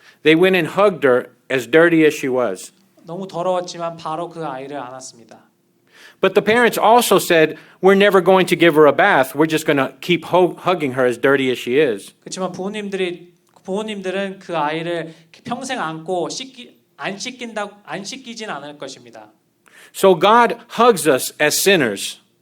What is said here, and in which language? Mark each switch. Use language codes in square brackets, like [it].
[en] They went and hugged her as dirty as she was. [ko] 너무 더러웠지만 바로 그 아이를 안았습니다. [en] But the parents also said, we're never going to give her a bath. We're just going to keep hugging her as dirty as she is. [ko] 그렇지만 부모님들은 그 아이를 평생 안고 안 씻기진 않을 것입니다. [en] So God hugs us as sinners.